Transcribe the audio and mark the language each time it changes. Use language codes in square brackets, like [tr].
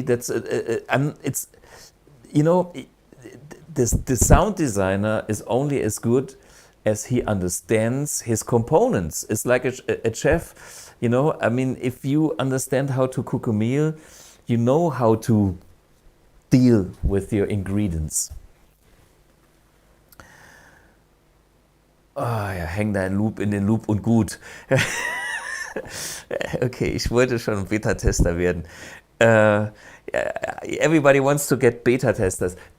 [en] That's it's, you know, the sound designer is only as good as he understands his components. It's like a chef, you know. I mean, if you understand how to cook a meal, you know how to deal with your ingredients. [de] Ah ja, häng dein Loop in den Loop und gut. Okay, ich wollte schon Beta-Tester werden. [en] Everybody wants to get beta-testers.